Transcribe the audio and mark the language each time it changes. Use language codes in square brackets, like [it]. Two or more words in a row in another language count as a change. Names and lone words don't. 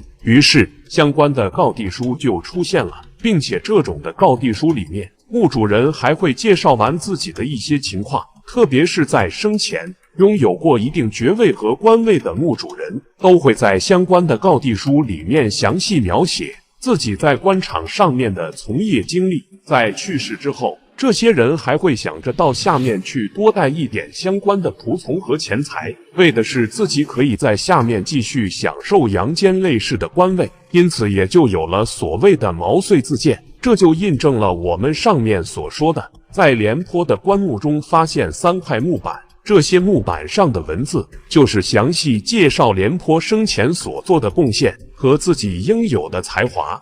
[zh] 於是相關的告地書就出現了，並且這種的告地書裡面，墓主人還會介紹完自己的一些情況，特別是在生前擁有過一定爵位和官位的墓主人，都會在相關的告地書裡面詳細描寫自己在官場上面的從業經歷。在去世之後，這些人還會想着到下面去多帶一點相關的僕從和錢財，為的是自己可以在下面繼續享受陽間類似的官位。因此也就有了所謂的毛遂自薦。這就印證了我們上面所說的，在廉頗的棺木中發現3塊木板，這些木板上的文字就是詳細介紹廉頗生前所做的贡獻和自己应有的才华。